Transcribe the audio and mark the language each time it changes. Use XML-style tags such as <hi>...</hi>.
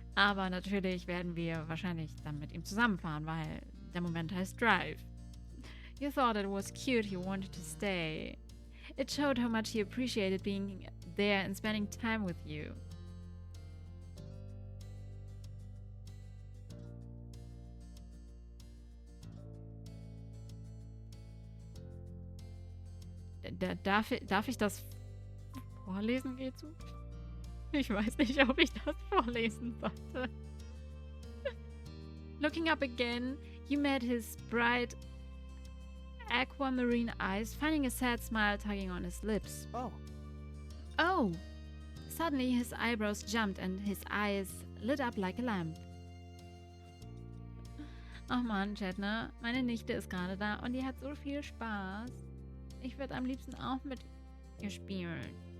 <de>Aber natürlich werden wir wahrscheinlich dann mit ihm zusammenfahren, weil der Moment heißt Drive.</de> <en>You thought it was cute he wanted to stay. It showed how much he appreciated being there and spending time with you.</en> <de>Darf ich das vorlesen, Gezu? Ich weiß nicht, ob ich das vorlesen sollte.</de> <en>Looking up again, you met his bright aquamarine eyes, finding a sad smile tugging on his lips. Oh. Oh! Suddenly his eyebrows jumped and his eyes lit up like a lamp.</en> <de>Ach man, Chat, ne? Meine Nichte ist gerade da und die hat so viel Spaß. Ich würde am liebsten auch mit ihr spielen.</de>